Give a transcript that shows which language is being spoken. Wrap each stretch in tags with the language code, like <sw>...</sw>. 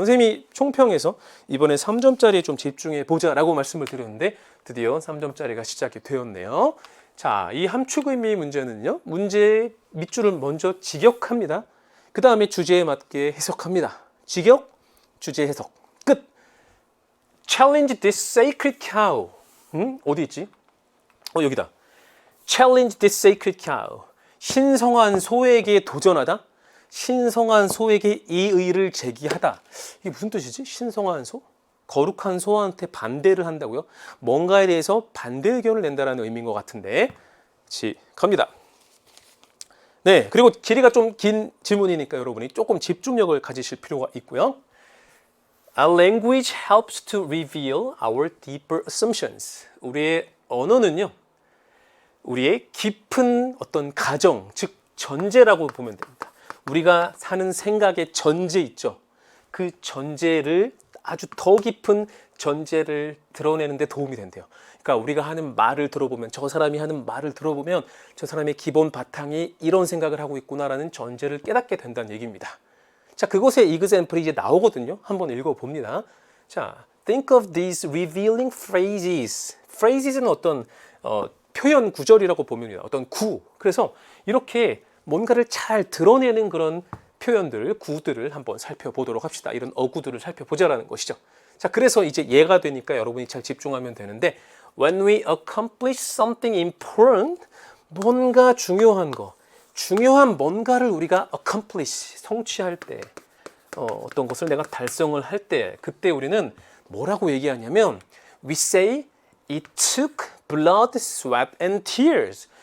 <ko>선생님이 총평에서 이번에 3점짜리에 좀 집중해 보자라고 말씀을 드렸는데 드디어 3점짜리가 시작이 되었네요. 자, 이 함축 의미 문제는요. 문제의 밑줄을 먼저 직역합니다. 그 다음에 주제에 맞게 해석합니다. 직역, 주제 해석. 끝.</ko> <en>Challenge this sacred cow.</en> <ko>어디 있지? 여기다.</ko> <en>Challenge this sacred cow.</en> <ko>신성한 소에게 도전하다. 신성한 소에게 이 의의를 제기하다. 이게 무슨 뜻이지? 신성한 소? 거룩한 소한테 반대를 한다고요? 뭔가에 대해서 반대 의견을 낸다는 의미인 것 같은데 갑니다. 네, 그리고 길이가 좀 긴 지문이니까 여러분이 조금 집중력을 가지실 필요가 있고요.</ko> <en>A language helps to reveal our deeper assumptions.</en> <ko>우리의 언어는요. 우리의 깊은 어떤 가정, 즉 전제라고 보면 됩니다. 우리가 사는 생각의 전제 있죠. 그 전제를 아주 더 깊은 전제를 드러내는 데 도움이 된대요. 그러니까 우리가 하는 말을 들어보면 저 사람이 하는 말을 들어보면 저 사람의 기본 바탕이 이런 생각을 하고 있구나라는 전제를 깨닫게 된다는 얘기입니다. 자, 그것의</ko> <en>example</en> <ko>이 이제 나오거든요. 한번 읽어봅니다.</ko> <en>자, think of these revealing phrases.</en> <ko>phrases는 어떤 표현 구절이라고 보면 됩니다. 어떤 구. 그래서 이렇게 뭔가를 잘 드러내는 그런 표현들, 구들을 한번 살펴보도록 합시다. 이런 어구들을 살펴보자라는 것이죠. 자, 그래서 이제 얘가 되니까 여러분이 잘 집중하면 되는데</ko> <en>when we accomplish something important,</en> <ko>뭔가 중요한 거, 중요한 뭔가를 우리가 accomplish, 성취할 때 어떤 것을 내가 달성을 할 때 그때 우리는 뭐라고 얘기하냐면</ko> <en>we say it took blood, sweat and tears.</en>